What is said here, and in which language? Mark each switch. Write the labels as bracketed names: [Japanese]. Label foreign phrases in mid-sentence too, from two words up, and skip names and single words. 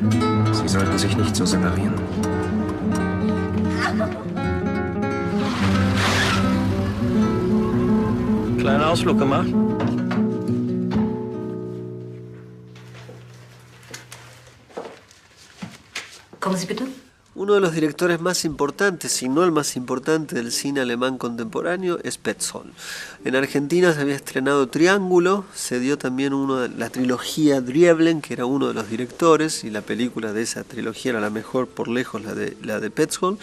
[German] Sie sollten sich nicht so separieren. Kleinen Ausflug gemacht? Kommen Sie bitte. [Spanish] Uno de los directores más importantes, si no el más importante del cine alemán contemporáneo, es Petzold. En Argentina se había estrenado Triángulo, se dio también la trilogía Drieblen, que era uno de los directores, y la película de esa trilogía era la mejor por lejos, la de Petzold.